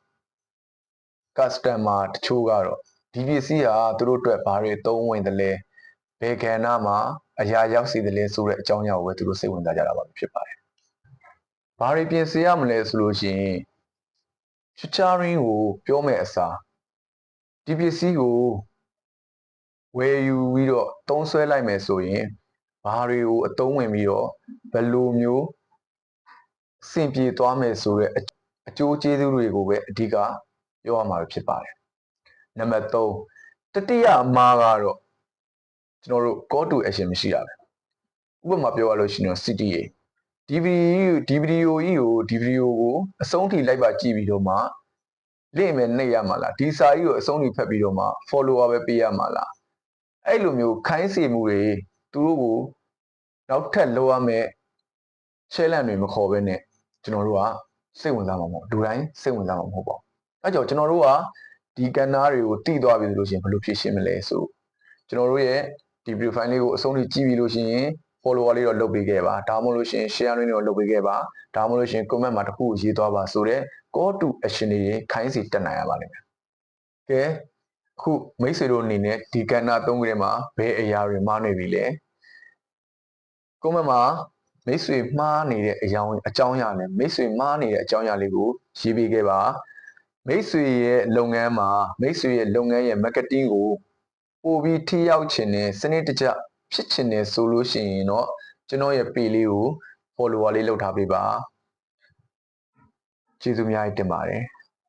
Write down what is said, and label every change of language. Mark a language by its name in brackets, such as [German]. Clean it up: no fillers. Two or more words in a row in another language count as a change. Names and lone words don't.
[Burmese] customer တချို့ကတော့ဒီပစ္စည်းဟာသူတို့အတွက်ဘာတွေသုံးဝင်တယ်လဲဘယ်ကဏ္ဍမှာအရာရောက်စီတယ်လဲဆိုတဲ့အကြောင်းအရာကိုပဲသူတို့စိတ်ဝင်စားကြတာပါဖြစ်ပါတယ်ဘာတွေပြင်ဆင်ရမလဲဆိုလို့ရှိရင် featuring ကိုပြောမဲ့အစားဒီပစ္စည်းကိုဝယ်ယူပြီးတော့သုံးစွဲလိုက်မယ်ဆိုရင်ဘာတွေကိုအသုံးဝင်ပြီးတော့ဘယ်လိုမျိုးအဆင်ပြေသွားမယ် ဆိုတဲ့အကျိုးကျေးဇူးတွေကိုပဲအဓိကပြောရမှာဖြစ်ပါတယ်နံပါတ်3တတိယအမှားကတော့ကျွန်တော်တို့ [English] call to action [Burmese] မရှိတာပဲဥပမာပြောရလို့ရှိရင် CTA ဒီဗီဒီယိုကိုအဆုံးထိလိုက်ပါကြည့်ပြီးတော့မှလေ့မယ်နှိပ်ရမှာလားဒီစာကြီးကိုအဆုံးထိဖတ်ပြီးတော့မှ follower ပဲပေးရမှာလားအဲ့လိုမျိုးခိုင်းစေမှုတွေသူတို့ကိုနောက်ထပ်လိုရမယ် challenge တွေမခေါ်ဘဲနဲ့ကျွန်တော်တို့ကစိတ်ဝင် စားမှာမဟုတ်လူတိုင်းစိတ်ဝင်စားမှာမဟုတ်ပါဘူးအဲကြောင့်ကျွန်တော်တို့ကဒီကဏ္ဍတွေကိုတည်သွားပြီလို့ရှိရင်ဘယ်လိုဖြည့်ရှင်းမလဲဆိုကျွန်တော်တို့ရဲ့ဒီ profile လေးကိုအဆုံးထိကြည့်ပြီးလို့ရှိရင် follower လေးတော့လုပ်ပေးခဲ့ပါဒါမှမဟုတ်လို့ရှိရင် share လေးတော့လုပ်ပေးခဲ့ပါဒါမှမဟုတ်လို့ရှိရင် comment မှာတစ်ခုကိုရေးသွားပါဆိုတော့ [English] call to action [Burmese] တွေခိုင်းစီတက်နိုင်ရပါလိမ့်မယ်ကဲအခုမိတ်ဆွေတို့အနေနဲ့ဒီကဏ္ဍ၃ခုထဲမှာဘယ်အရာတွေမှားနေပြီလဲ comment မှာမိတ်ဆွေမှားနေတဲ့အကြောင်းအရာနဲ့မိတ်ဆွေမှားနေတဲ့အကြောင်းအရာလေးကိုရေးပေးခဲ့ပါမိတ်ဆွေရဲ့လုပ်ငန်းမှာမိတ်ဆွေရဲ့လုပ်ငန်းရဲ့ marketing ကိုပို့ပြီးထိရောက်ချင်တဲ့စနစ်တကျဖြစ်ချင်တယ်ဆိုလို့ရှိရင်တော့ကျွန်တော်ရဲ့ page လေးကို follower လေးလုပ်ထားပေးပါကျေးဇူးများတင်ပါတယ်